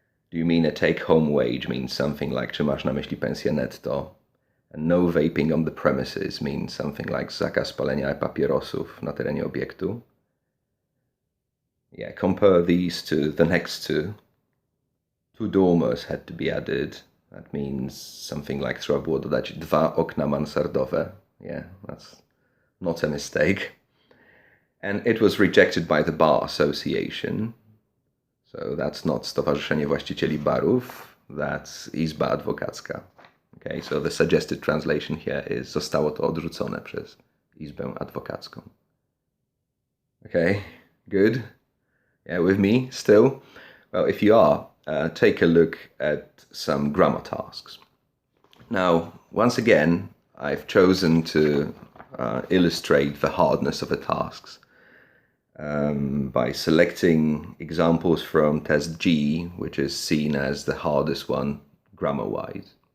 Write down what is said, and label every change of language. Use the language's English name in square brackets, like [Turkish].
[English] Do you mean a take-home wage means something like [Polish] czy masz na myśli pensję netto? [English] And no vaping on the premises means something like [Polish] zakaz palenia papierosów na terenie obiektu. [English] Yeah, compare these to the next 2. 2 dormers had to be added. That means something like [Polish] trzeba było dodać 2 okna mansardowe. [English] Yeah, that's not a mistake. And it was rejected by the Bar Association. So that's not [Polish] Stowarzyszenie Właścicieli Barów, [English] that's [Polish] Izba Adwokacka. [English] Okay, so the suggested translation here is [Polish] zostało to odrzucone przez Izbę Adwokacką. [English] Okay, good? Yeah, with me still? Well, if you are, take a look at some grammar tasks. Now, once again, I've chosen to illustrate the hardness of the tasks by selecting examples from test G, which is seen as the hardest one grammar-wise.